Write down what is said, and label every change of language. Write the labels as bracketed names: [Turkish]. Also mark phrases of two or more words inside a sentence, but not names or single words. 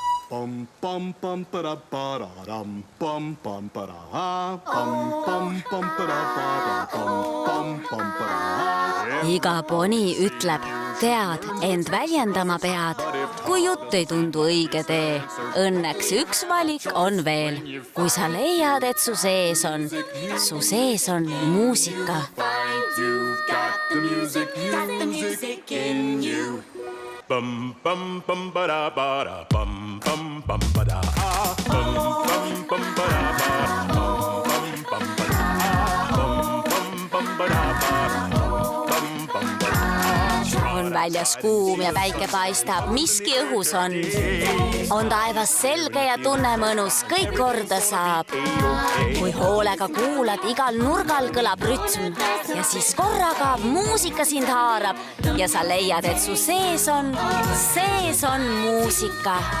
[Estonian] Pam pam pam para para ram pam pam para pam pam pam para pam pam para. Iga poni ütleb, tead, ent väljendama pead, kui jutt ei tundu õige tee. Õnneks üks valik on veel, kui sa leiad, et su sees on muusika. [English] You've got the music in you. Bum bum bum ba da bum bum bum ba da bum bum ba da bum bum ba da bum bum ba da bum bum ba da. [Estonian] On väljas kuum ja päike paistab, miski õhus on. On taevas selge ja tunne mõnus, kõik korda saab. Kui hoolega kuulad, igal nurgal kõlab rütm ja siis korraga muusika sind haarab ja sa leiad, et su sees on muusika.